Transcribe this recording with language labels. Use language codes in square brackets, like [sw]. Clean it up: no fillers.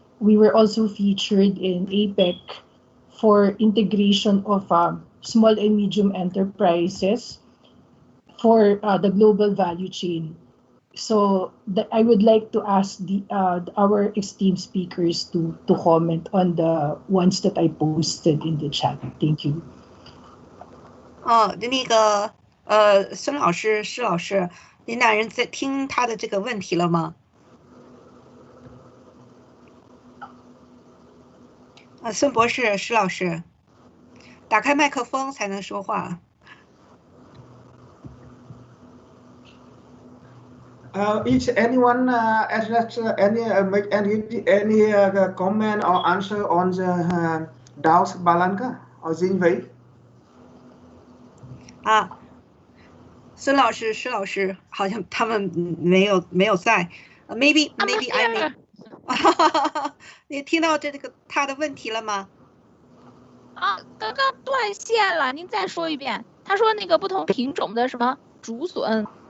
[en] We were also featured in APEC for integration of small and medium enterprises for the global value chain. So I would like to ask our esteemed speakers to comment on the ones that I posted in the chat. Thank you. [zh] 那个孙老师、施老师，您俩人在听他的这个问题了吗？孙博士、施老师，打开麦克风才能说话。 [en] Is anyone address make any comment or answer on the doubts, Balanka or Jinwei? [zh] 孙老师、施老师好像他们没有在。 [en] Maybe I may [zh] 你听到这个他的问题了吗？刚刚断线了，您再说一遍。他说那个不同品种的什么竹笋。